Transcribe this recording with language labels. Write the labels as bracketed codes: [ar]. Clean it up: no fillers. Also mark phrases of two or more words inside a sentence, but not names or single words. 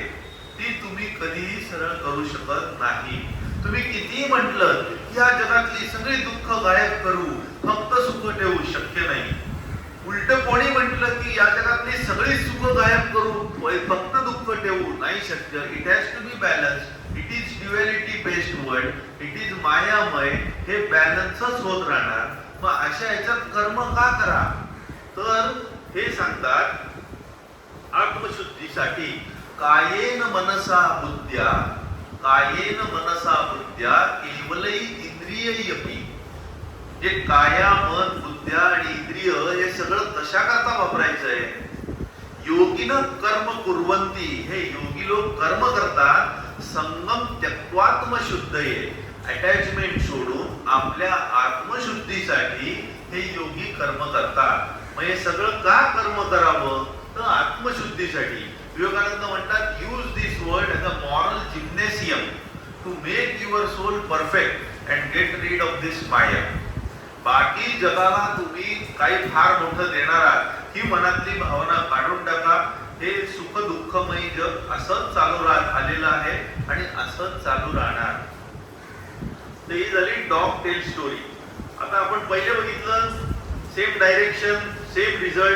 [mr] ती तुम्ही कधीही सरळ करू शकत नाही. तुम्ही कितीही म्हटलं या जगातली सगळी दुःख गायब करू, फक्त सुख ठेवू, शक्य नाही. उलट कोणी म्हटलं की या जगातली सगळी सुख गायब करू, फक्त दुःख ठेवू, नाही शक्य. [en] It has to be balance. It is duality based world. it is [mr] मायामय. हे बॅलन्सच होत राहणार. मग अशा याच्यात कर्म का करा, तर हे सांगतात आत्मशुद्धीसाठी [sa] कायेन मनसा बुद्ध्या, कायेन मनसा बुद्ध्या केवलै इंद्रियैपि. [mr] जे काया, मन, बुद्ध्या आणि इंद्रिय हे सगळं कशा करता वापरायचंय. [sa] योगिन कर्म कुर्वंती. [mr] हे योगी लोक कर्म करतात. [sa] संगम त्यक्त्वात्मशुद्धये. [mr] अटॅचमेंट सोडून आपल्या आत्मशुद्धीसाठी हे योगी कर्म करतात. मग हे सगळं का कर्म करावं? तर आत्मशुद्धीसाठी. विवेकानंद म्हणतात, [en] use this world as a moral gymnasium to make your soul perfect and get rid of this maya. [mr] बाकी जगाला तुम्ही काही फार मोठं देणार आहात ही मनातली भावना काढून टाका. हे सुख दुःखमयी जग असंच चालू आलेलं आहे आणि असंच चालू राहणार. तर ही झाली [en] dog tail story. [mr] आता आपण पहिले बघितलं [en] same direction same result.